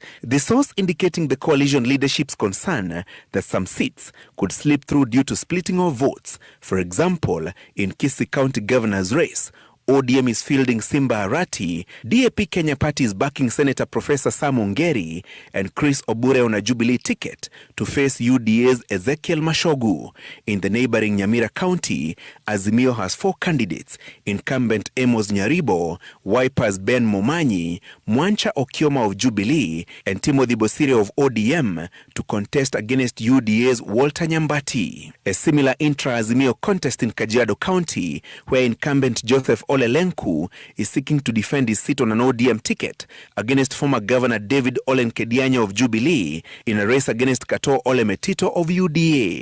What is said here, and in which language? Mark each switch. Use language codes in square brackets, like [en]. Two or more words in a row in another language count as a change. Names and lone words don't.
[en] The source indicating the coalition leadership's concern that some seats could slip through due to splitting of votes. For example, in Kisii County governor's race, ODM is fielding Simba Arati, DAP Kenya Party is backing Senator Professor Sam Ongeri and Chris Obure on a Jubilee ticket to face UDA's Ezekiel Mashogu. In the neighboring Nyamira County, Azimio has 4 candidates: incumbent Amos Nyaribo, Wiper's Ben Momanyi, Mwancha Okioma of Jubilee, and Timothy Bosire of ODM to contest against UDA's Walter Nyambati. A similar intra-Azimio contest in Kajiado County, where incumbent Joseph Ole Lenku is seeking to defend his seat on an ODM ticket against former Governor David Ole Nkedianya of Jubilee in a race against Kato Ole Metito of UDA.